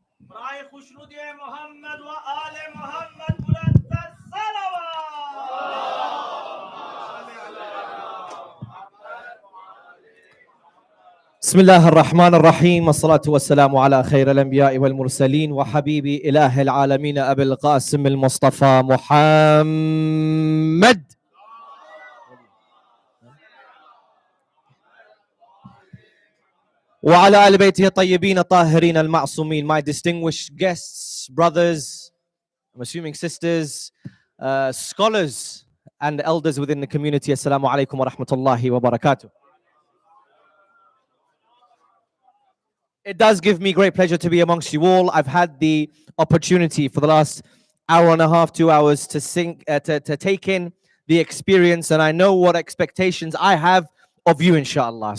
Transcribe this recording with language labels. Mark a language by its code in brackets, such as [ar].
[fa] برای خوشنودی محمد و آل محمد بلند الصلوات. [ar] بسم الله الرحمن الرحيم والصلاة والسلام على خير الأنبياء والمرسلين وحبيبي إله العالمين أبي القاسم المصطفى محمد. وعلى آل بيته الطيبين الطاهرين المعصومين. [en] My distinguished guests, brothers, I'm assuming sisters, scholars and elders within the community. [ar] Assalamu alaikum wa rahmatullahi wa barakatuh. [en] It does give me great pleasure to be amongst you all. I've had the opportunity for the last hour and a half, 2 hours to take in the experience, and I know what expectations I have of you, inshallah.